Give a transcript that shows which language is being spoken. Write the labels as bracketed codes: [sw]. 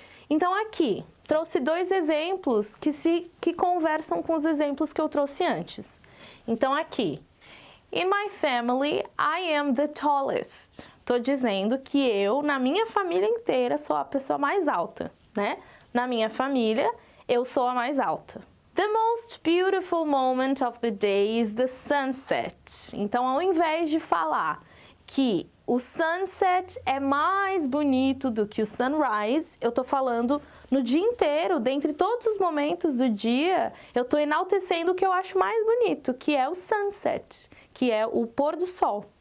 [pt] Então, aqui, trouxe dois exemplos que conversam com os exemplos que eu trouxe antes. Então, aqui, [en] in my family, I am the tallest. [pt] Estou dizendo que eu, na minha família inteira, sou a pessoa mais alta, né? Na minha família, eu sou a mais alta. [en] The most beautiful moment of the day is the sunset. [pt] Então, ao invés de falar que o sunset é mais bonito do que o sunrise, eu tô falando no dia inteiro, dentre todos os momentos do dia, eu tô enaltecendo o que eu acho mais bonito, que é o sunset, que é o pôr do sol.